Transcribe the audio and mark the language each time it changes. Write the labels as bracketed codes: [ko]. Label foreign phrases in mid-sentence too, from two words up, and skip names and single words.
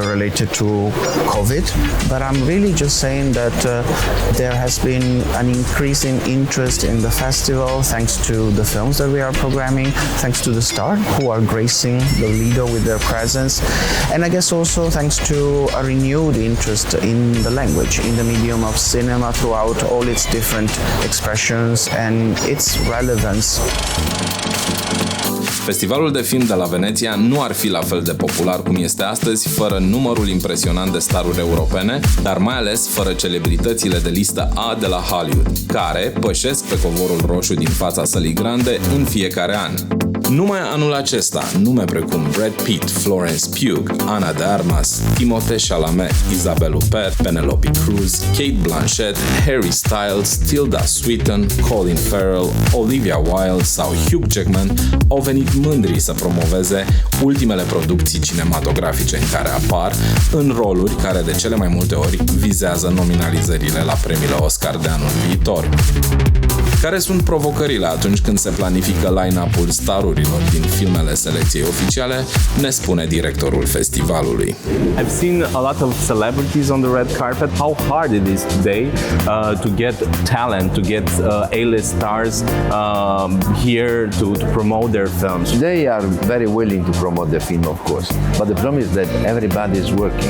[en] related to COVID, but I'm really just saying that there has been an increase in interest in the festival thanks to the films that we are programming, thanks to the stars who are gracing the leader with their presence, and I guess also thanks to a renewed interest in the language, in the medium of cinema throughout all its different expressions and its relevance. [ro] Festivalul de film de la Veneția nu ar fi la fel de popular cum este astăzi fără numărul impresionant de staruri europene, dar mai ales fără celebritățile de listă A de la Hollywood, care pășesc pe covorul roșu din fața sălii grande în fiecare an. Numai anul acesta, nume precum Brad Pitt, Florence Pugh, Ana de Armas, Timothée Chalamet, Isabelle Huppert, Penelope Cruz, Kate Blanchett, Harry Styles, Tilda Swinton, Colin Farrell, Olivia Wilde sau Hugh Jackman au venit mândri să promoveze ultimele producții cinematografice în care apar, în roluri care de cele mai multe ori vizează nominalizările la premiile Oscar de anul viitor. Care sunt provocările atunci când se planifică line-up-ul starurilor din filmele selecției oficiale, ne spune directorul festivalului. [en] I've seen a lot of celebrities on the red carpet. How hard it is today to get talent, to get A-list stars here to promote their films. They are very willing to promote the film, of course, but the problem is that everybody is working.